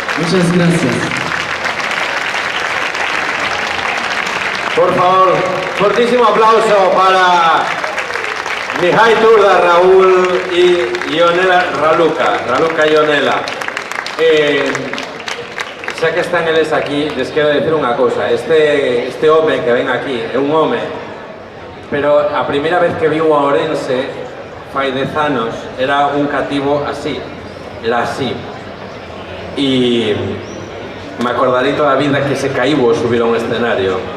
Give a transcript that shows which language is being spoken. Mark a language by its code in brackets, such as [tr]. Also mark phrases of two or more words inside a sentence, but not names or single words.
[es] Muchas gracias. Por favor, fortísimo aplauso para Mihai Turda, Raúl y Ionela Raluca e Ionela. [gl] Xa que están eles aquí, les quero decir unha cousa. Este home que ven aquí é un home, pero a primeira vez que viu a Ourense fai 10 anos era un cativo así, era así. E me acordarei toda a vida que se caíu ao subir a un escenario.